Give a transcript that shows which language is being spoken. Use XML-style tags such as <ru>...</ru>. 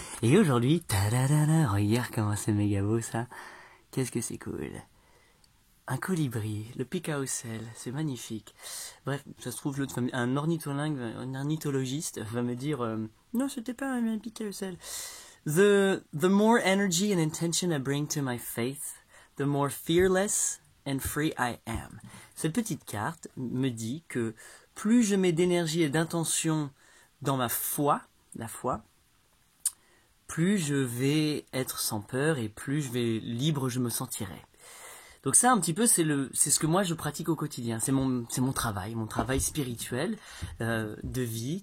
<fr>Et aujourd'hui, tadadada, regarde comment c'est méga beau ça. Qu'est-ce que c'est cool. Un colibri, le picaucel, c'est magnifique. Bref, ça se trouve, un ornithologue, un ornithologiste va me dire non, c'était pas un picaucel.</fr> <en>The more energy and intention I bring to my faith, the more fearless and free I am.</en> <fr>Cette petite carte me dit que plus je mets d'énergie et d'intention dans ma foi, la foi, plus je vais être sans peur et plus libre je me sentirai. Donc ça, un petit peu, c'est ce que moi je pratique au quotidien. C'est mon travail spirituel de vie.</fr>